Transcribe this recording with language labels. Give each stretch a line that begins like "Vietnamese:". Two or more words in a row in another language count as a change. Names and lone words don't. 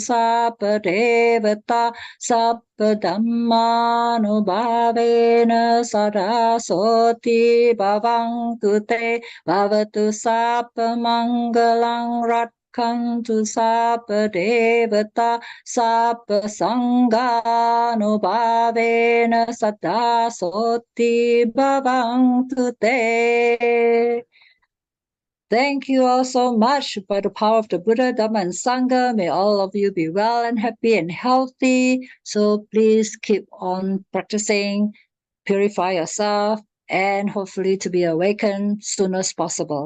Pali: sabba devata sabba dhamma nubhavena sada soti bhavantu te bhavatu sabba mangalang rakkantu Kantu sabba devata sabba sangha nubhavena sada soti bhavantu te.
English: Thank you all so much. By the power of the Buddha, Dhamma, and Sangha, may all of you be well and happy and healthy. So please keep on practicing, purify yourself, and hopefully to be awakened soon as possible.